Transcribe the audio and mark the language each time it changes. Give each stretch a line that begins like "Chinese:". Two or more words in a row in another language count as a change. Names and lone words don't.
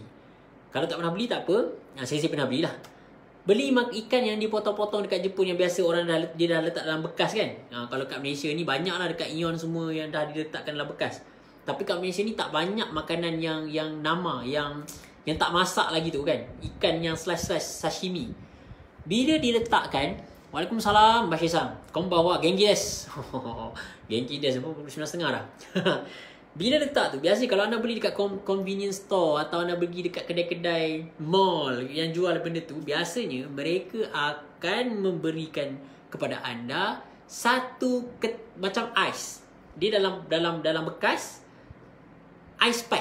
Malay: Kalau tak pernah beli tak apa, saya pernah belilah. Beli ikan yang dipotong-potong dekat Jepun yang biasa orang dia dah letak dalam bekas kan. Kalau kat Malaysia ni banyak lah dekat Ion semua yang dah diletakkan dalam bekas. Tapi kat Malaysia ni tak banyak makanan yang nama, yang yang tak masak lagi tu kan, ikan yang slice sashimi. Bila diletakkan, Waalaikumsalam Bashir Sang,
Japanese: こんばんは、元気です. 元気です
Malay: pun 9.30 dah. Bila letak tu, biasa kalau anda beli dekat
English: convenience store
Malay: atau anda pergi dekat kedai-kedai mall yang jual benda tu, biasanya mereka akan memberikan kepada anda satu macam ais. Dia dalam bekas
English: ice pack.